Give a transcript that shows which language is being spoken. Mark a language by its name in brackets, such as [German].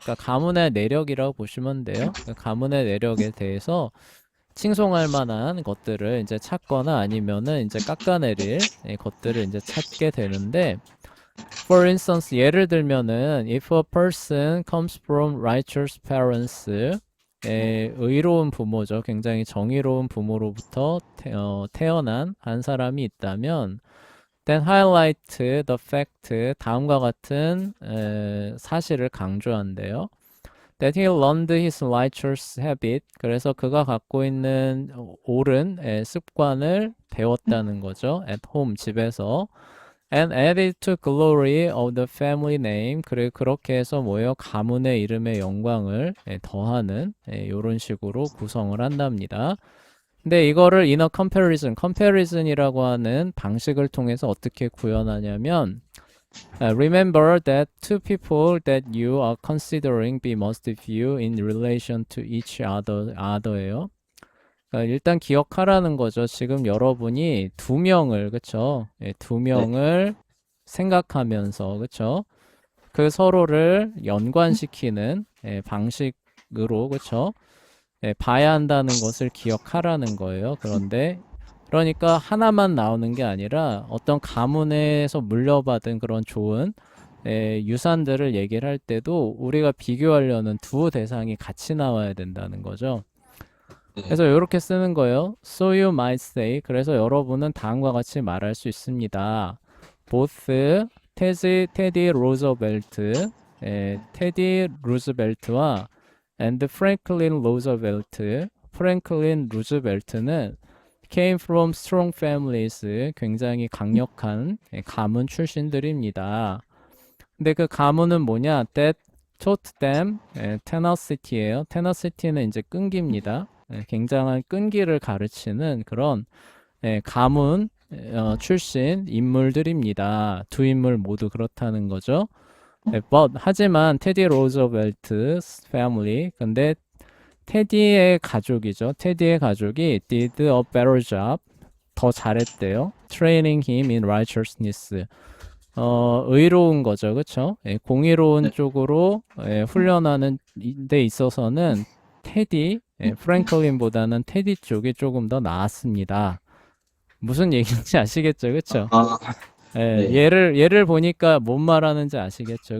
[Korean] 그러니까 가문의 내력이라고 보시면 돼요. 그 가문의 내력에 대해서 칭송할 만한 것들을 이제 찾거나 아니면은 이제 깎아내릴 것들을 이제 찾게 되는데, [English] for instance, [Korean] 예를 들면은 [English] if a person comes from righteous parents, [Korean] 의로운 부모죠. 굉장히 정의로운 부모로부터 태어난 한 사람이 있다면, [English] then highlight the fact, [Korean] 다음과 같은 사실을 강조한대요. [English] That he learned his righteous habit. [Korean] 그래서 그가 갖고 있는 옳은 습관을 배웠다는 거죠. [English] At home, [Korean] 집에서. [English] And added to glory of the family name. [Korean] 그래 그렇게 해서 뭐예요? 가문의 이름의 영광을 더하는 이런 식으로 구성을 한답니다. 근데 이거를 inner comparison, comparison이라고 하는 방식을 통해서 어떻게 구현하냐면 [English] remember that two people that you are considering be must view in relation to each other예요. [Korean] 그러니까 일단 기억하라는 거죠. 지금 여러분이 두 명을 그쵸? 두 명을 생각하면서 그쵸? 그 서로를 연관시키는 방식으로 그쵸? 봐야 한다는 것을 기억하라는 거예요. 그러니까 하나만 나오는 게 아니라 어떤 가문에서 물려받은 그런 좋은 유산들을 얘기를 할 때도 우리가 비교하려는 두 대상이 같이 나와야 된다는 거죠. 그래서 이렇게 쓰는 거예요. [English] So you might say. [Korean] 그래서 여러분은 다음과 같이 말할 수 있습니다. Both 테디 로즈벨트, 테디 루즈벨트와 and Franklin Roosevelt, 프랭클린 루즈벨트는 [English] came from strong families, [Korean] 굉장히 강력한 가문 출신들입니다. 근데 그 가문은 뭐냐? [English] That taught them tenacity예요. [Korean] tenacity는 이제 끈기입니다. 굉장한 끈기를 가르치는 그런 가문 출신 인물들입니다. 두 인물 모두 그렇다는 거죠. 하지만 테디 로즈벨트 패밀리, 근데 테디의 가족이죠. 테디의 가족이 [English] did a better job, [Korean] 더 잘했대요. [English] training him in righteousness, [Korean] 의로운 거죠. 그쵸? 공의로운 쪽으로 훈련하는 데 있어서는 테디, 프랭클린보다는 테디 쪽이 조금 더 나았습니다. 무슨 얘기인지 아시겠죠? 그쵸? 네. 예를 보니까 뭔 말하는지 아시겠죠?